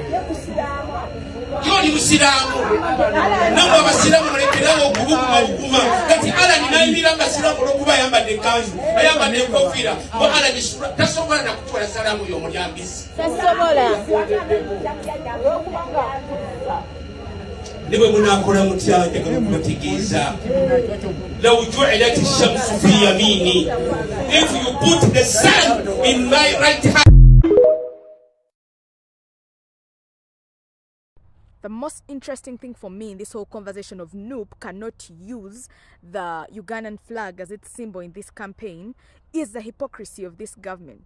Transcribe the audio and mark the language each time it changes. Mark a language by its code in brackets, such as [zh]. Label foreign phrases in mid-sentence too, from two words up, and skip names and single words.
[lg] yoli musiraamu namwe abasiraamu mulekerawo okubuguma kati alani nayimira basiraamu olwokuba ayambadde ekanzu ayambadde enkofiira bo alani tasobola nakutwala salaamu y'omulyambisi tasobola ne bwe munaakola mutya njagala okubategeeza [ar] لو جعلت الشمس في يميني [en] if you put the sun in my right hand. The most interesting thing for me in this whole conversation of Noop cannot use the Ugandan flag as its symbol in this campaign is the hypocrisy of this government.